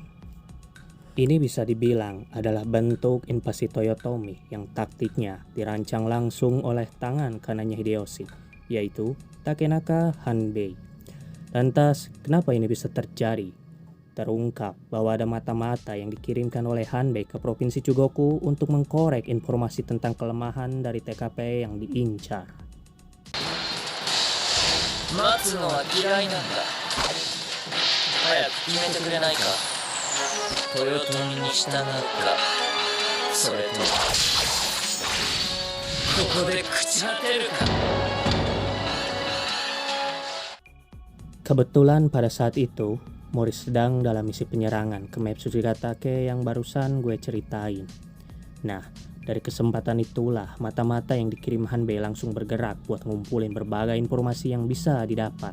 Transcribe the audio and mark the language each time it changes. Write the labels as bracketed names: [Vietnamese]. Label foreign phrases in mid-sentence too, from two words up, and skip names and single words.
[Indonesian] Ini bisa dibilang adalah bentuk invasi Toyotomi yang taktiknya dirancang langsung oleh tangan kanannya Hideyoshi, yaitu Takenaka Hanbei. Lantas, kenapa ini bisa terjadi? Terungkap bahwa ada mata-mata yang dikirimkan oleh Hanbei ke Provinsi Chugoku untuk mengkorek informasi tentang kelemahan dari TKP yang diincar. [Japanese] 待つのは嫌いなんだ. 早く決めてくれないか? 豊臣に従うか？それとここで朽ち果てるか? [Indonesian] Kebetulan pada saat itu, Mori sedang dalam misi penyerangan ke map Suzugatake yang barusan gue ceritain. Nah, dari kesempatan itulah mata-mata yang dikirim Hanbei langsung bergerak buat ngumpulin berbagai informasi yang bisa didapat.